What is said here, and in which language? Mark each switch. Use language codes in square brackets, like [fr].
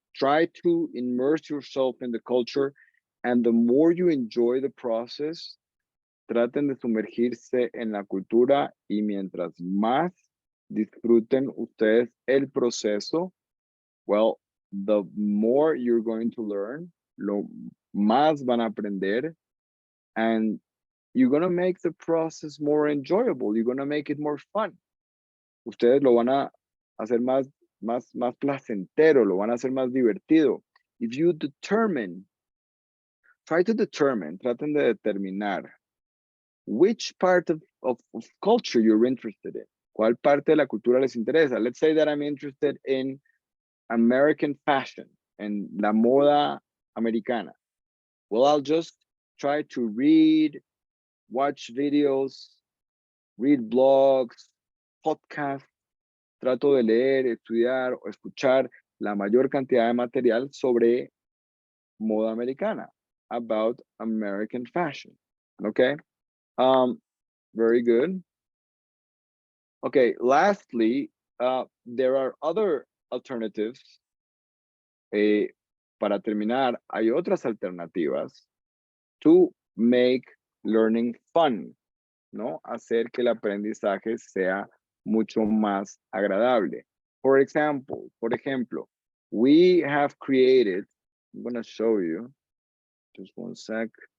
[en] Try to immerse yourself in the culture, and the more you enjoy the process, [es] traten de sumergirse en la cultura, y mientras más disfruten ustedes el proceso, [en] well, the more you're going to learn, [es] lo más van a aprender, [en] and you're going to make the process more enjoyable. You're going to make it more fun. [es] Ustedes lo van a hacer más placentero, lo van a hacer más divertido. [en] If you determine, [es] traten de determinar [en] which part of culture you're interested in. [es] ¿Cuál parte de la cultura les interesa? [en] Let's say that I'm interested in American fashion, [es] en la moda americana. [en] Well, I'll just try to read, watch videos, read blogs, podcasts. [es] Trato de leer, estudiar o escuchar la mayor cantidad de material sobre moda americana, [en] about American fashion. [es] Okay? Very good. [en] Okay, lastly, there are other alternatives. [es] Para terminar, hay otras alternativas [en] to make learning fun, [es] ¿no? Hacer que el aprendizaje sea mucho más agradable. Por ejemplo, [en] we have created, I'm going to show you, just one sec.